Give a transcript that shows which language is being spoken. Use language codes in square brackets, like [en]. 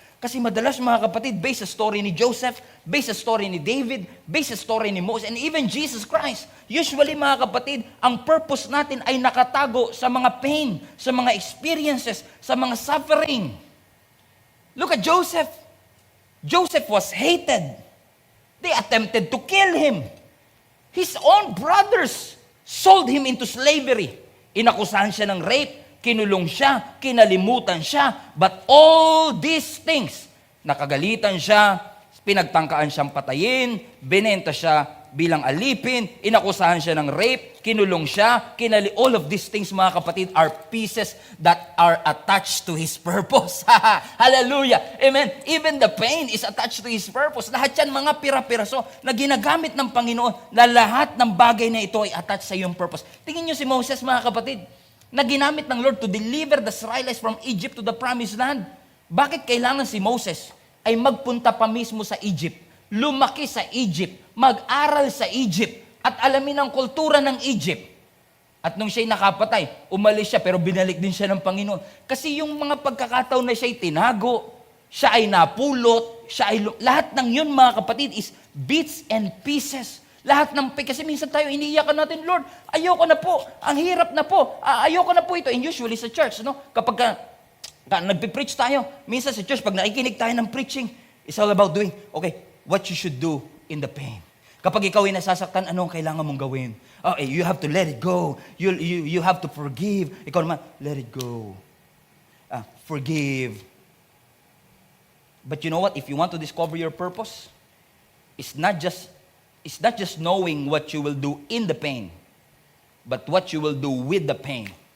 [tl] Kasi madalas, mga kapatid, based sa story ni Joseph, based sa story ni David, based sa story ni Moses, and even Jesus Christ, usually, mga kapatid, ang purpose natin ay nakatago sa mga pain, sa mga experiences, sa mga suffering. [en] Look at Joseph. Joseph was hated. They attempted to kill him. His own brothers sold him into slavery. [tl] Inakusahan siya ng rape, kinulong siya, kinalimutan siya. [en] But all these things, [tl] nakagalitan siya, pinagtangkaan siyang patayin, binenta siya bilang alipin, inakusahan siya ng rape, kinulong siya, [en] all of these things, mga kapatid, are pieces that are attached to His purpose. Hallelujah! Amen! Even the pain is attached to His purpose. [tl] Lahat yan mga pira-piraso na ginagamit ng Panginoon na lahat ng bagay na ito ay attached sa iyong purpose. Tingin niyo si Moses, mga kapatid, na ginamit ng Lord [en] to deliver the Israelites from Egypt to the promised land. [tl] Bakit kailangan si Moses ay magpunta pa mismo sa Egypt, lumaki sa Egypt, mag-aral sa Egypt, at alamin ang kultura ng Egypt? At nung siya'y nakapatay, umalis siya pero binalik din siya ng Panginoon. Kasi yung mga pagkakataon na siya'y tinago, siya ay napulot, lahat ng yun, mga kapatid, [en] is bits and pieces. [tl] Lahat ng kasi minsan tayo iniiyakan natin, Lord, ayoko na po, ang hirap na po, ayoko na po ito. [en] And usually sa church, no? [tl] Kapag nagpipreach tayo, minsan sa church, pag nakikinig tayo ng preaching, [en] it's all about doing, okay, what you should do in the pain. [tl] Kapag ikaw ay nasasaktan, ano ang kailangan mong gawin? [en] Okay, you have to let it go. You have to forgive. [tl] Ikaw naman, [en] let it go. Forgive. But you know what? If you want to discover your purpose, it's not just knowing what you will do in the pain, but what you will do with the pain.